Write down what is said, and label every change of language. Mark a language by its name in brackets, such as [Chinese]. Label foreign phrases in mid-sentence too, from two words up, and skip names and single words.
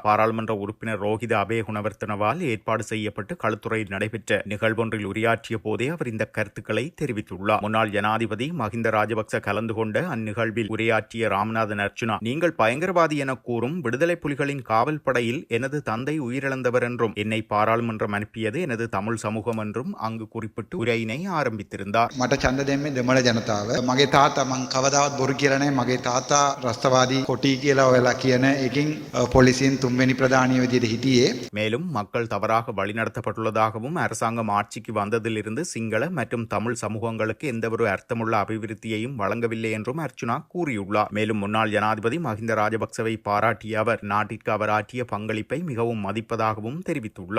[Tamil] பாராளுமன்ற உறுப்பினர் ரோஹித அபேகுணவர்த்தனவால் ஏற்பாடு செய்யப்பட்டு களுத்துறையில் நடைபெற்ற நிகழ்வொன்றில் உரையாற்றிய போதே அவர் இந்த கருத்துக்களை தெரிவித்துள்ளார். முன்னாள் ஜனாதிபதி மஹிந்த ராஜபக்ச கலந்து கொண்ட அந்நிகழ்வில் உரையாற்றிய ராமநாதன் அர்ச்சுனா, நீங்கள் பயங்கரவாதி என கூறும் விடுதலை புலிகளின் காவல் படையில் எனது தந்தை உயிரிழந்தவர் என்றும் என்னை பாராளுமன்றம் அனுப்பியது எனது தமிழ் சமூகம் என்றும் அங்கு குறிப்பிட்டு உரையினை ஆரம்பித்திருந்தார். [Sinhala] මට ඡන්ද දෙන්නේ දෙමළ ජනතාව. මගේ තාත්තා මං කවදාවත් බොරු කියලා නැහැ. මගේ තාත්තා රස්තවාදී කොටි කියලා ඔයලා කියන එකකින් පොලිසියෙන් තුන්වෙනි ප්‍රධානිය විදිහට හිටියේ. [Tamil] மேலும் மக்கள் தவறாக வழிநடத்தப்பட்டுள்ளதாகவும் அரசாங்கம் ஆட்சிக்கு வந்ததிலிருந்து சிங்கள மற்றும் தமிழ் சமூகங்களுக்கு எந்தவொரு அர்த்தமுள்ள அபிவிருத்தியையும் வழங்கவில்லை என்றும் அர்ச்சுனா கூறியுள்ளார். மேலும் முன்னாள் ஜனாதிபதி மஹிந்த ராஜபக்சவை பாராட்டிய அவர் நாட்டிற்கு அவர் ஆற்றிய பங்களிப்பை மிகவும் மதிப்பதாகவும் தெரிவித்துள்ளார்.